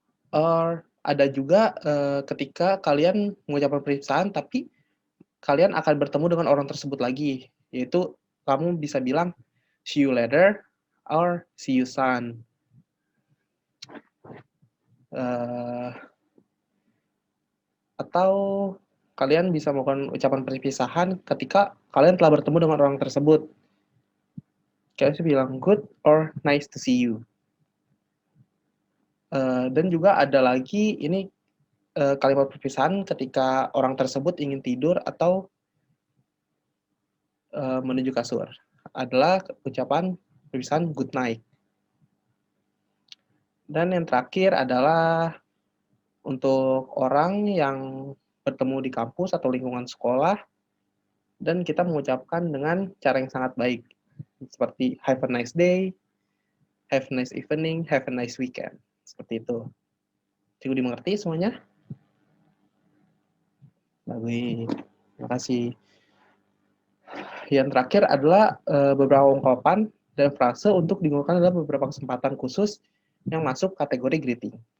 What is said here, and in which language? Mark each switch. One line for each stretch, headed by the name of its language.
English: Or
Indonesian: ada juga ketika kalian mengucapkan perpisahan tapi kalian akan bertemu dengan orang tersebut lagi, yaitu kamu bisa bilang
English: see you later or see you soon.
Indonesian: Atau kalian bisa melakukan ucapan perpisahan ketika kalian telah bertemu dengan orang tersebut. Kalian bisa bilang
English: good or nice to see you.
Indonesian: Dan juga ada lagi ini kalimat perpisahan ketika orang tersebut ingin tidur atau menuju kasur. Adalah ucapan perpisahan
English: good night.
Indonesian: Dan yang terakhir adalah untuk orang yang bertemu di kampus atau lingkungan sekolah dan kita mengucapkan dengan cara yang sangat baik. Seperti
English: have a nice day, have a nice evening, have a nice weekend.
Indonesian: Seperti itu. Cukup dimengerti semuanya? Bagus. Terima kasih. Yang terakhir adalah beberapa ungkapan dan frase untuk digunakan dalam beberapa kesempatan khusus yang masuk kategori greeting.